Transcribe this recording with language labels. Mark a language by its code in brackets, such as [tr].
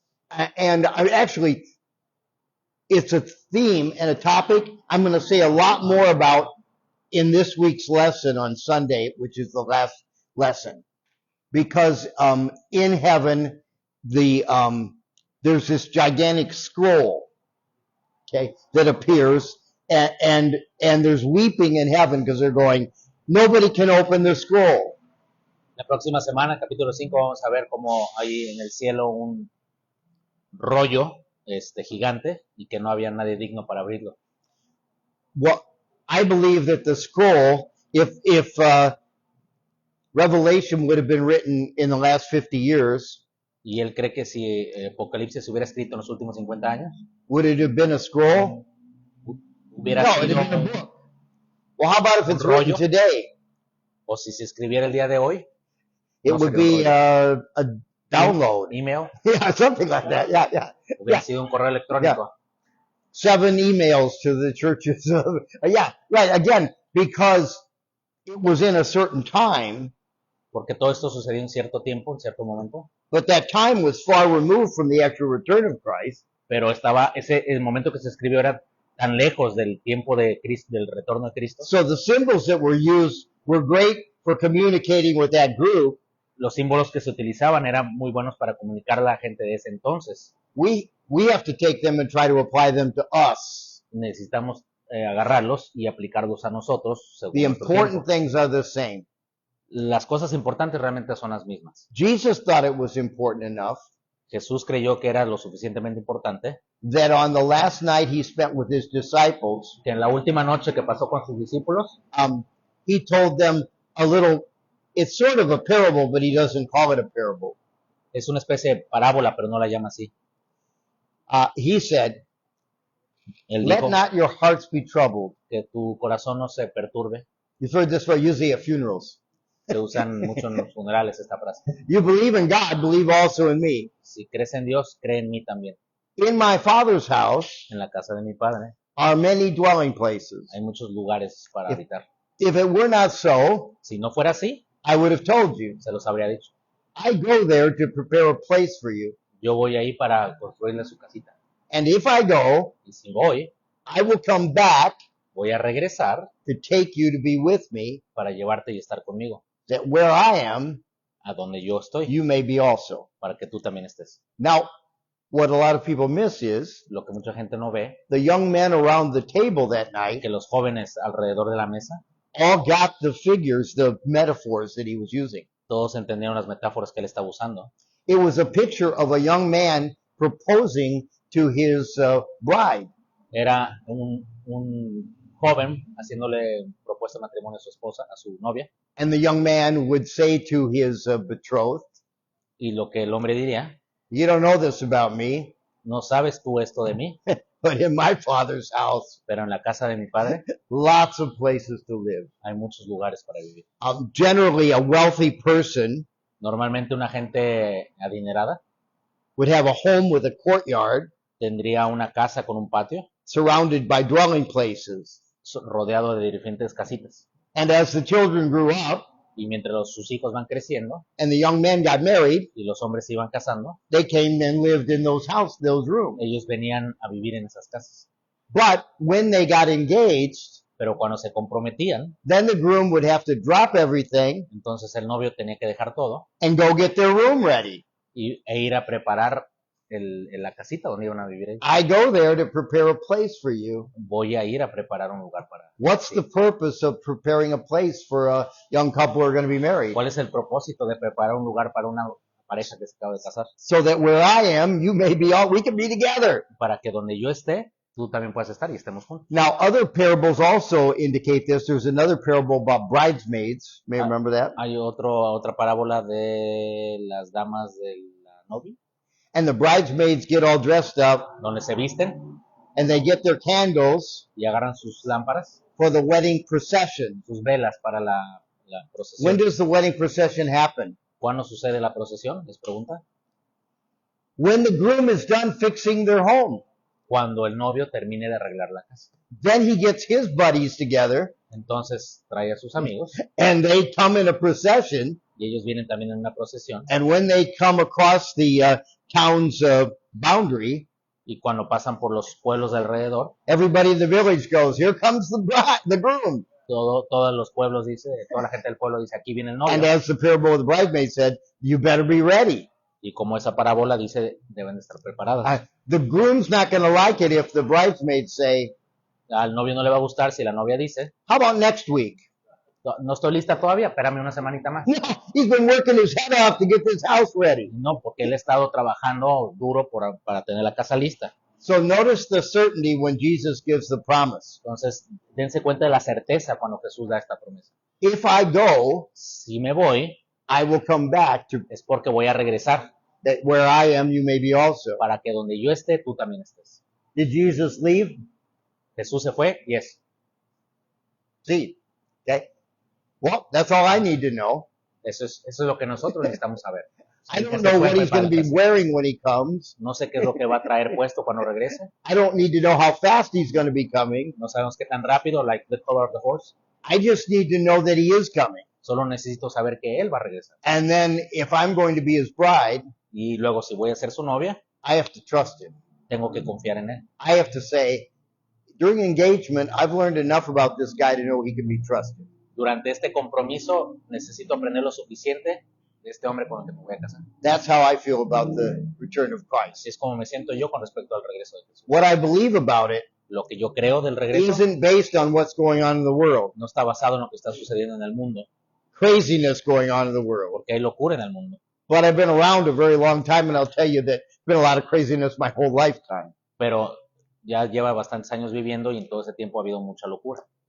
[en] And actually, it's a theme and a topic I'm going to say a lot more about in this week's lesson on Sunday, which is the last lesson. Because in heaven, there's this gigantic scroll, okay, that appears, and there's weeping in heaven because they're going, nobody can open the scroll. [es] La próxima semana, capítulo 5, vamos a ver cómo hay en el cielo un rollo gigante y que no había nadie digno para abrirlo. [en] Well, I believe that the scroll, if Revelation would have been written in the last 50 years, [es] Y él cree que si Apocalipsis se hubiera escrito en los últimos 50 años, [en] would it have been a scroll? [es] hubiera [en] No, [es] sido [en] it'd have been a book. Well, how about if it's written [es] rollo. [en] today? [es] o si se escribiera el día de hoy, [en] It [es] No [en] would [es] sería un [en] be [es] rollo. [en] a download. email, Yeah, something like that. Yeah. [es] hubiera [en] Yeah. [es] sido un correo electrónico. [en] 7 emails to the churches. Yeah, right. Again, because it was in a certain time, [es] Porque todo esto sucedió en cierto tiempo, en cierto momento, [en] but that time was far removed from the actual return of Christ. [es] pero el momento que se escribió era tan lejos del tiempo de Cristo, del retorno de Cristo. [en] So the symbols that were used were great for communicating with that group. [es] Los símbolos que se utilizaban eran muy buenos para comunicar a la gente de ese entonces. [en] We have to take them and try to apply them to us. [es] Necesitamos agarrarlos y aplicarlos a nosotros. según [en] The [es] nuestro [en] important [es] tiempo. [en] things are the same. [es] Las cosas importantes realmente son las mismas. [en] Jesus thought it was important enough [es] Jesús creyó que era lo suficientemente importante [en] that on the last night he spent with his disciples, [es] que en la última noche que pasó con sus discípulos, [en] he told them a little, it's sort of a parable, but he doesn't call it a parable. [es] es una especie de parábola, pero no la llama así. [en] He said, [es] Él [en] let [es] dijo [en] not your hearts be troubled. [es] que tu corazón no se perturbe. [en] You've heard this word usually at funerals. [es] Se usan mucho en los funerales esta frase. [en] You believe in God, believe also in me. [es] Si crees en Dios, cree en mí también. [en] In my Father's house [es] En la casa de mi Padre [en] are many dwelling places. [es] hay muchos lugares para habitar. [en] If it were not so, [es] Si no fuera así, [en] I would have told you. [es] se los habría dicho. [en] I go there to prepare a place for you. [es] Yo voy ahí para construirle su casita. [en] And if I go, [es] Y si voy, [en] I will come back [es] voy a regresar [en] to take you to be with me, [es] para llevarte y estar conmigo, [en] that where I am, [es] a donde yo estoy, [en] you may be also. [es] para que tú también estés. [en] Now, what a lot of people miss is [es] Lo que mucha gente no ve, [en] the young men around the table that night [es] que los jóvenes alrededor de la mesa, [en] all got the figures, the metaphors that he was using. [es] todos entendieron las metáforas que él estaba usando. [en] It was a picture of a young man proposing to his bride. [es] Era un joven haciéndole propuesta de matrimonio a su esposa, a su novia, [en] And the young man would say to his betrothed, [es] y lo que el hombre diría, [en] you don't know this about me, [es] no sabes tú esto de mí, [en] but in my father's house, [es] pero en la casa de mi padre [en] lots of places to live. [es] hay muchos lugares para vivir. [en] Generally, a wealthy person [es] Normalmente una gente adinerada [en] would have a home with a courtyard [es] tendría una casa con un patio [en] surrounded by dwelling places. [es] rodeado de diferentes casitas. [en] And as the children grew up [es] Y mientras sus hijos van creciendo [en] and the young men got married, [es] y los hombres se iban casando, [en] they came and lived in those rooms. [es] ellos venían a vivir en esas casas. [en] But when they got engaged, [es] Pero cuando se comprometían, [en] then the groom would have to drop everything [es] entonces el novio tenía que dejar todo [en] and go get their room ready. [es] e ir a preparar la casita donde iban a vivir ellos. [en] I go there to prepare a place for you. [es] Voy a ir a preparar un lugar para... [en] What's the purpose of preparing a place for a young couple who are going to be married? [es] ¿Cuál es el propósito de preparar un lugar para una pareja que se acaba de casar? [en] So that where I am, you may be all, we can be together. [es] Para que donde yo esté, tú también puedas estar y estemos juntos. [en] Now, other parables also indicate this. There's another parable about bridesmaids. May you remember that? [es] Hay otra parábola de las damas de la novia, [en] And the bridesmaids get all dressed up [es] donde se visten [en] and they get their candles [es] y agarran sus lámparas, [en] for the wedding procession. [es] sus velas para la [en] When [es] procesión. [en] does the wedding procession happen? [es] ¿Cuándo sucede la procesión? Les pregunta. [en] When the groom is done fixing their home. [es] Cuando el novio termine de arreglar la casa. [en] Then he gets his buddies together [es] Entonces trae a sus amigos [en] and they come in a procession. [es] y ellos vienen también en una procesión. [en] And when they come across the town's boundary, [es] Y cuando pasan por los pueblos de alrededor, [en] everybody in the village goes, here comes the groom. [es] todos los pueblos dice, toda la gente del pueblo dice, aquí viene el [en] And [es] novio. [en] as the parable of the bridesmaid said, you better be ready. [es] Y como esa parábola dice, deben de estar preparadas. [en] The groom's not going to like it if the bridesmaids say, [es] Al novio no le va a gustar si la novia dice, [en] how about next week? [es] no estoy lista todavía, espérame una semanita más. [en] No, he's been working his head off to get this house ready. [es] No, porque él ha estado trabajando duro para tener la casa lista. [en] So notice the certainty when Jesus gives the promise. [es] Entonces, dense cuenta de la certeza cuando Jesús da esta promesa. [en] If I go, [es] Si me voy, [en] I will come back to [es] es porque voy a regresar, [en] that where I am, you may be also. [es] para que donde yo esté, tú también estés. [en] Did Jesus leave? [es] Jesús se fue, [en] yes. See. Okay. Well, that's all I need to know. [es] Eso es lo que nosotros necesitamos saber. [en] I don't know what he's going to be wearing when he comes. [es] No sé qué es lo que va a traer puesto cuando regrese. [en] I don't need to know how fast he's going to be coming. [es] No sabemos qué tan rápido, [en] like the color of the horse. I just need to know that he is coming. [es] Solo necesito saber que él va a regresar. [en] And then if I'm going to be his bride, [es] Y luego, si voy a ser su novia, [en] I have to trust him. [es] tengo que confiar en él. [en] I have to say, during engagement, I've learned enough about this guy to know he can be trusted. [es] Durante este compromiso, necesito aprender lo suficiente de este hombre con el que me voy a casar. [en] That's how I feel about the return of Christ. [es] Así es como me siento yo con respecto al regreso de Jesús. [en] What I believe about it [es] Lo que yo creo del regreso [en] isn't based on what's going on in the world. [es] no está basado en lo que está sucediendo en el mundo, [en] Craziness going on in the world. [es] porque hay locura en el mundo. [en] But I've been around a very long time and I'll tell you that there's been a lot of craziness my whole lifetime. [es] Pero ya lleva bastantes años viviendo y en todo ese tiempo ha habido mucha locura.